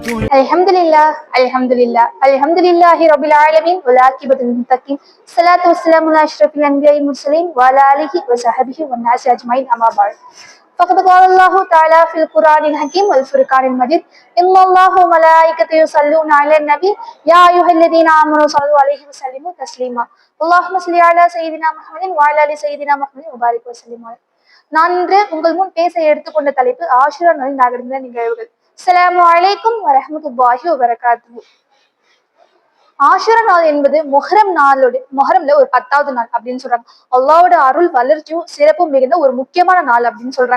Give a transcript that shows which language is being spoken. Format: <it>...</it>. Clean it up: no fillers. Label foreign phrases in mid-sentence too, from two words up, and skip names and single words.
<ar>الحمد لله الحمد لله الحمد لله رب العالمين والعاقبة للمتقين الصلاة والسلام على أشرف الأنبياء والمرسلين وعلى آله وصحبه والناس أجمعين أما بعد فقد قال الله تعالى في القرآن الحكيم والفرقان المجيد إن الله وملائكته يصلون على النبي يا أيها الذين آمنوا صلوا عليه وسلموا تسليما اللهم صل على سيدنا محمد وعلى آل سيدنا محمد وبارك وسلم عليه.</ar> <ta>நான் இன்று உங்கள் முன் பேச எடுத்துக்கொண்ட தலைப்பு ஆஷுரா நாளில் நகர்ந்த நிகழ்வுகள்.</ta> <ar>السلام عليكم ورحمة الله وبركاته.</ar> <ta>ஆஷுரா நாள் என்பது மொஹரம்ல ஒரு 10வது நாள் அப்படின்னு சொல்றாங்க. அல்லாஹ்வோட அருள் வளர்ச்சியும் சிறப்பும் மிகுந்த ஒரு முக்கியமான நாள் அப்படின்னு சொல்றாங்க.</ta>